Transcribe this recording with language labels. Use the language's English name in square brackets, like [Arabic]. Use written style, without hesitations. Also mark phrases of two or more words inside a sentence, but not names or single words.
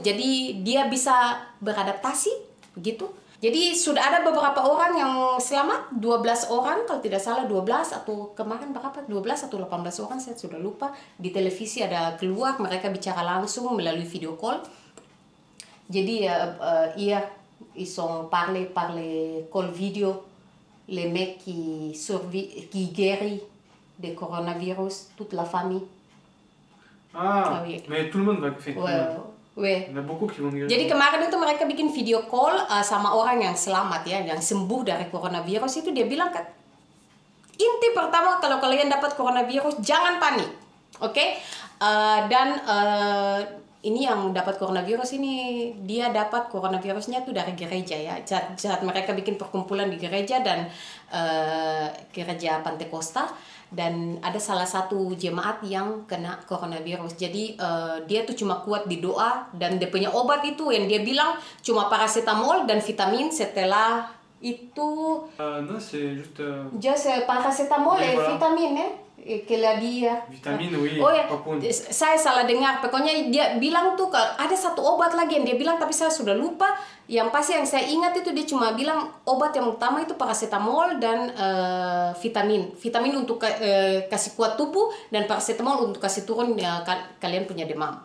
[Indonesian] Jadi dia bisa beradaptasi begitu. Jadi sudah ada beberapa orang yang selamat, 12 orang kalau tidak salah, 12 atau kemarin berapa? 12 atau 18 orang saya sudah lupa. Di televisi ada keluar mereka bicara langsung melalui video call. [French] Jadi ils ont parlé par les call video les mecs qui guérit de coronavirus toute la famille. Ah, oui. mais tout le monde va faire. Ouais. Il y en a beaucoup qui vont guérir. [Indonesian] Jadi kemarin itu mereka bikin video call sama orang yang selamat ya, yang sembuh dari coronavirus itu dia bilang kan, inti pertama kalau kalian dapat coronavirus jangan panik, oke? Dan ini yang dapat coronavirus ini dia dapat coronavirusnya tuh dari gereja ya. Saat mereka bikin perkumpulan di gereja dan gereja Pantekosta. Dan ada salah satu jemaat yang kena coronavirus. Jadi dia tuh cuma kuat di doa dan dia punya obat itu yang dia bilang cuma paracetamol dan vitamin. Setelah itu [French] Non, c'est juste. [English] just paracetamol [French] Oui, et voilà. vitamin que la dia. Vitamine, oui. [Indonesian] Oh ya, apapun. saya salah dengar. Pokoknya dia bilang tuh ada satu obat lagi yang dia bilang tapi saya sudah lupa. Yang pasti yang saya ingat itu dia cuma bilang obat yang utama itu paracetamol dan vitamin. Vitamin untuk kasih kuat tubuh dan paracetamol untuk kasih turun kalian punya demam.